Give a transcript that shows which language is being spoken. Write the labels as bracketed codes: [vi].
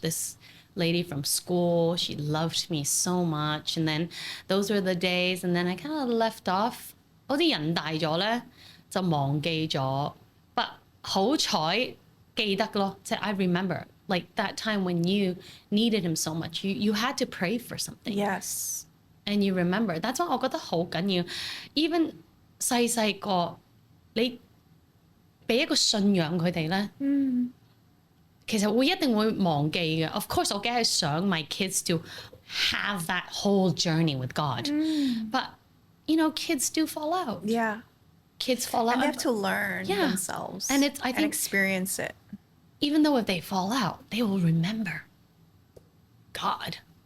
[en] This lady from school, she loved me so much, and then those were the days, and then I kind of left off. [yue] 我啲人大咗咧就忘記咗 [en] ，but [yue] 好彩記得咯，即係 [en] I remember like that time when you needed him so much, you had to pray for something. Yes. And you remember. That's why 我覺得好緊要。Even 細個你俾一個信仰佢哋咧。 [yue] 其實會一定會忘記嘅。 [en] Of course， [yue] 我梗係想 [en] my kids to have that whole journey with God，but kids do fall out. Yeah. Kids fall out. And they have to learn Yeah. themselves And I think experience it. even though if they fall out, they will remember God.